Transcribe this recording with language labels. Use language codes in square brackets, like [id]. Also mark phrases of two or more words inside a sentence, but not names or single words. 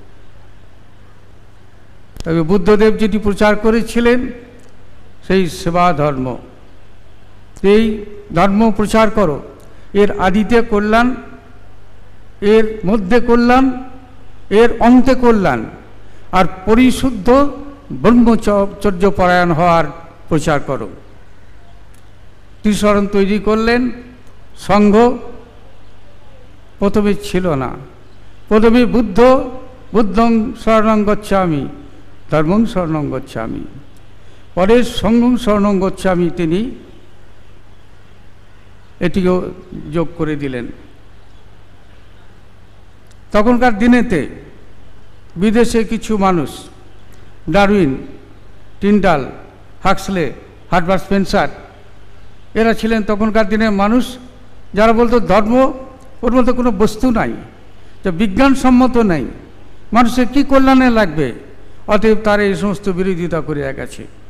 [bn] তবে বুদ্ধদেব যেটি প্রচার করেছিলেন সেই সেবা ধর্ম, এই ধর্ম প্রচার করো, এর আদিতে কল্যাণ, এর মধ্যে কল্যাণ, এর অন্তে কল্যাণ, আর পরিশুদ্ধ ব্রহ্মচর্য পরায়ণ হওয়ার প্রচার করো। ত্রিশরণ তৈরি করলেন। সংঘ প্রথমে ছিল না, প্রথমে [sa] বুদ্ধং শরণং গচ্ছামি, ধর্মং শরণং গচ্ছামি, [bn] পরে [sa] সংঘং শরণং গচ্ছামি [bn] তিনি এটিও যোগ করে দিলেন। তখনকার দিনেতে বিদেশে কিছু মানুষ, ডারউইন, টিন্ডাল, হাক্সলে, হার্বার্ট স্পেন্সার, এরা ছিলেন তখনকার দিনের মানুষ যারা বলতো ধর্ম ওর মধ্যে কোনো বস্তু নাই, যা বিজ্ঞানসম্মত নেই, মানুষের কী কল্যাণে লাগবে, অতএব তারা এই সমস্ত বিরোধিতা করে গেছে।